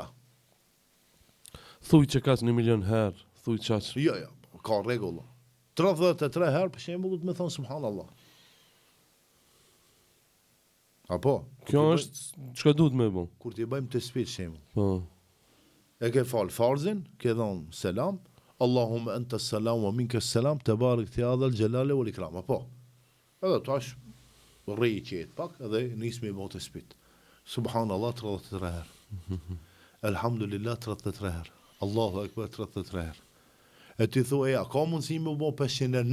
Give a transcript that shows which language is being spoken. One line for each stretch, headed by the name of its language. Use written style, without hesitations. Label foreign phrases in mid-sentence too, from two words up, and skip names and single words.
Albanian: Thuj që ka 1 milion herë, thuj çaq. Jo, ka rregull. 33 herë për shembull do të më thon subhanallahu. Apo, Kjo është çka duhet me bë. kur ti bëjmë të spit shembull. Po. E ke fal farzin, ke dhon selam,
Arabic: اللهم أنت السلام ومنك السلام, تباركت يا ذا الجلال والإكرام. Apo.
Albanian: Edhe tash rri qet pak edhe nismi me të spit. Subhanallah 33 herë. Elhamdulillah 33 herë.
Arabic: الله أكبر
Albanian: 33 herë. E ti thua, ja, ka mundësi me bo 500 herë?